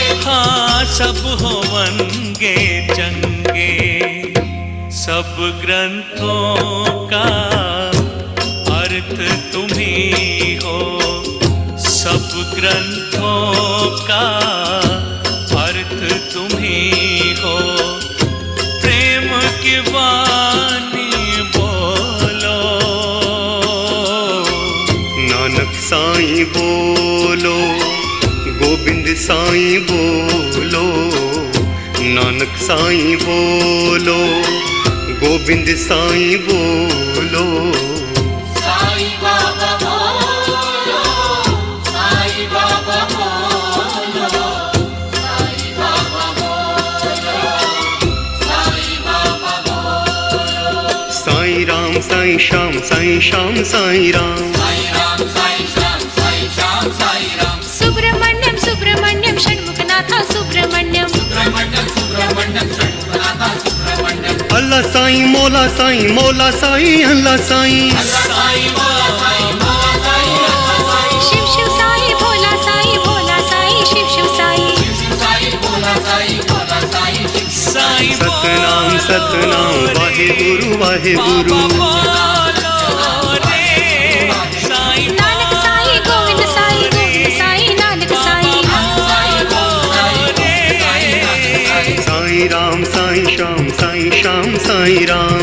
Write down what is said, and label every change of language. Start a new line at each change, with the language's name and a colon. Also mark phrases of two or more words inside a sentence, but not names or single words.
Hindi: हाँ
Punjabi: सब होवनगे चंगे,
Hindi: सब ग्रंथों का अर्थ तुम्ही हो, सब ग्रंथों का अर्थ तुम्ही हो, प्रेम की वाणी बोलो, नानक साईं बोलो, गोबिंद साईं बोलो, नानक साईं बोलो, गोबिंद साईं बोलो, साईं बाबा बोलो, साईं बाबा बोलो, साईं बाबा बोलो, साईं बाबा बोलो। साईं राम साईं श्याम साईं श्याम साईं राम, साईं राम साईं श्याम साईं श्याम साईं राम। सुब्रमण्यम सुब्रमण्यम षण्मुखनाथा सुब्रमण्यम, सुब्रमण्यम सुब्रमण्यम षण्मुखनाथा सुब्रमण्यम। अल्लाह साईं मौला साईं, मौला साईं अल्लाह साईं, अल्लाह साईं मौला साईं, मौला साईं अल्लाह साईं। शिव शिव साईं भोला साईं, भोला साईं शिव शिव साईं, शिव शिव साईं भोला साईं, भोला साईं शिव शिव साईं सतनाम सतनाम वाहे गुरु वाहे गुरु, बोलो रे साईं, नानक साईं गोविंद साईं, गोविंद साईं नानक साईं, साईं राम साईं श्याम साईं श्याम साईं राम,